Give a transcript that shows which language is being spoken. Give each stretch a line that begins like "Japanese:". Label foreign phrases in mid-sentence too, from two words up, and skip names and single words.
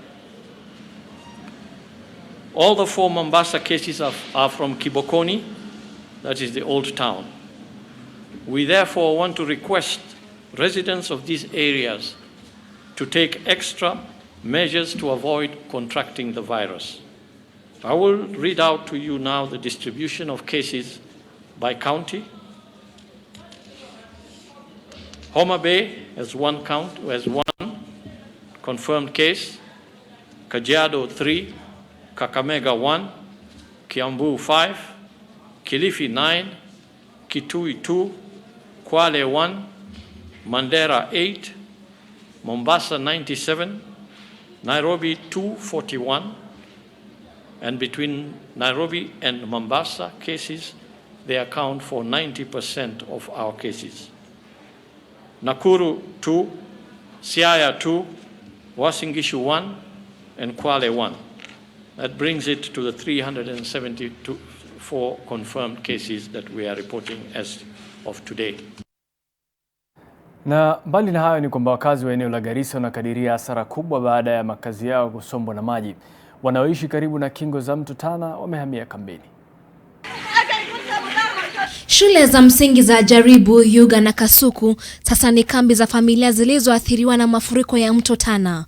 English: All the 4 Mombasa cases are from Kibokoni, that is the old town. We therefore want to request residents of these areas to take extra measures to avoid contracting the virus. I will read out to you now the distribution of cases by county. Homa Bay has one confirmed case, Kajiado 3, Kakamega 1, Kiambu 5, Kilifi 9, Kitui 2, Kwale 1, Mandera 8, Mombasa 97, Nairobi 241, and between Nairobi and Mombasa cases, they account for 90% of our cases. Nakuru 2, Siaya 2, Uasin Gishu 1, and Kwale 1. That brings it to the 374 confirmed cases that we are reporting as of today.
Swahili: Na mbali na hayo ni kwamba wakazi wa eneo la Garissa wanakadiria hasara kubwa baada ya makazi yao kusombwa na maji. Wanaoishi karibu na kingo za mto Tana wamehamia kambini. Shule za msingi za Jaribu, Yuga na Kasuku sasa ni kambi za familia zilizoathiriwa na mafuriko ya mto Tana.